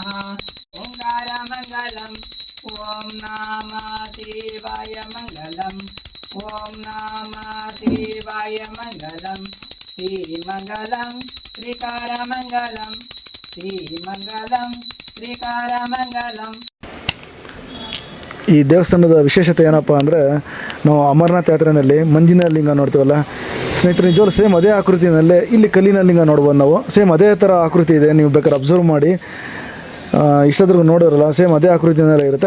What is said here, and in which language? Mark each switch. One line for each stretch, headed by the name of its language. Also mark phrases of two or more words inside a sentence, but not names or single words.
Telugu: ఓంకార మంగళం. ఓం నమ శివాయ మంగళం. ఓం నమ శివాయ మంగళం. శ్రీ మంగళం శ్రీకార మంగళం. శ్రీ మంగళం శ్రీకార మంగళం.
Kannada: ಈ ದೇವಸ್ಥಾನದ ವಿಶೇಷತೆ ಏನಪ್ಪ ಅಂದರೆ ನಾವು ಅಮರನಾಥ ಯಾತ್ರೆಯಲ್ಲಿ ಮಂಜಿನ ಲಿಂಗ ನೋಡ್ತೀವಲ್ಲ ಸ್ನೇಹಿತರೆ, ನಿಜವಾಗ್ಲೂ ಸೇಮ್ ಅದೇ ಆಕೃತಿನಲ್ಲೇ ಇಲ್ಲಿ ಕಲ್ಲಿನ ಲಿಂಗ ನೋಡ್ಬೋದು ನಾವು. ಸೇಮ್ ಅದೇ ಥರ ಆಕೃತಿ ಇದೆ, ನೀವು ಬೇಕಾದ್ರೆ ಅಬ್ಸರ್ವ್ ಮಾಡಿ ಇಷ್ಟೊತ್ತಿಗೂ ನೋಡೋರಲ್ಲ ಸೇಮ್ ಅದೇ ಆಕೃತಿನಲ್ಲೇ ಇರುತ್ತೆ.